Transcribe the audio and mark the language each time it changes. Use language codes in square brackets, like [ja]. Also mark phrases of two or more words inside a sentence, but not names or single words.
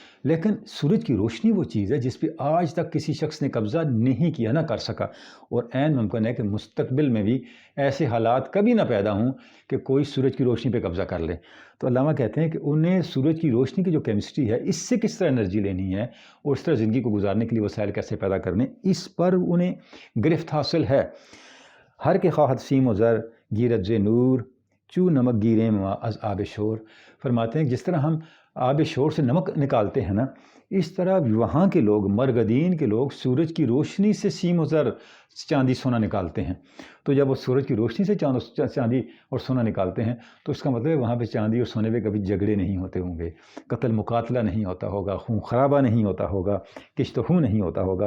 [ur] لیکن سورج کی روشنی وہ چیز ہے جس پہ آج تک کسی شخص نے قبضہ نہیں کیا، نہ کر سکا، اور عین ممکن ہے کہ مستقبل میں بھی ایسے حالات کبھی نہ پیدا ہوں کہ کوئی سورج کی روشنی پہ قبضہ کر لے. تو علامہ کہتے ہیں کہ انہیں سورج کی روشنی کی جو کیمسٹری ہے، اس سے کس طرح انرجی لینی ہے اور اس طرح زندگی کو گزارنے کے لیے وسائل کیسے پیدا کرنے، اس پر انہیں گرفت حاصل ہے. [fa] ہر کے خواہد سیم و زر گیرت ز نور چو نمک گیرے ما از آب شور. [ur] فرماتے ہیں جس طرح ہم آب شور سے نمک نکالتے ہیں نا، اس طرح وہاں کے لوگ، مرگدین کے لوگ، سورج کی روشنی سے سیم و زر، چاندی سونا نکالتے ہیں. تو جب وہ سورج کی روشنی سے چاندی اور سونا نکالتے ہیں تو اس کا مطلب ہے وہاں پہ چاندی اور سونے پہ کبھی جھگڑے نہیں ہوتے ہوں گے، قتل مقاتلہ نہیں ہوتا ہوگا، خون خرابہ نہیں ہوتا ہوگا، کشت و خون نہیں ہوتا ہوگا.